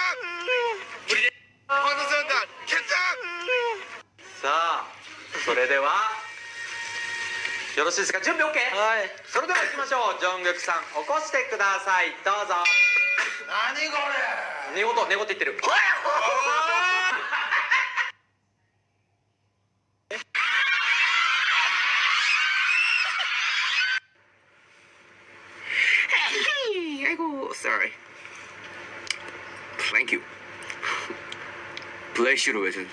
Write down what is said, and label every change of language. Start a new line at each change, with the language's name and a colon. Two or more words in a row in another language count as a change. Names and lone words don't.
Korean: 우리 방탄소년단 캔장!
Japanese: さあ、それではよろしいですか？準備 OK？ はい。それでは行きましょう。ジョングクさん、起こしてください。どうぞ。何これ寝言言ってる。
Korean: 아이고,
English: sorry. Thank you. Bless you로 외전.